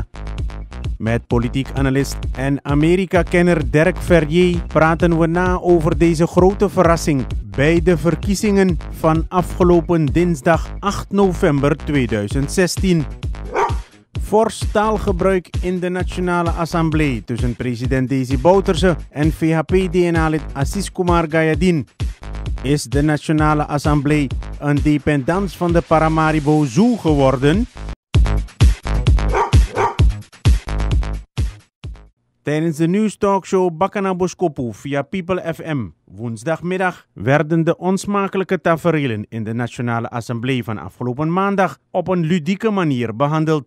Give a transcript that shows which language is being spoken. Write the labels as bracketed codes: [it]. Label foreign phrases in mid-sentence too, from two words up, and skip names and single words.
[nl] Met politiek analist en Amerika-kenner Dirk Verrier praten we na over deze grote verrassing bij de verkiezingen van afgelopen dinsdag 8 november 2016. Fors taalgebruik in de Nationale Assemblée tussen president Desi Bouterse en VHP-DNA-lid Assis Kumar Gayadin. Is de Nationale Assemblée een dependance van de Paramaribo Zoo geworden? Tijdens de nieuwstalkshow Bakana Boskopu via People FM woensdagmiddag werden de onsmakelijke taferelen in de Nationale Assemblée van afgelopen maandag op een ludieke manier behandeld.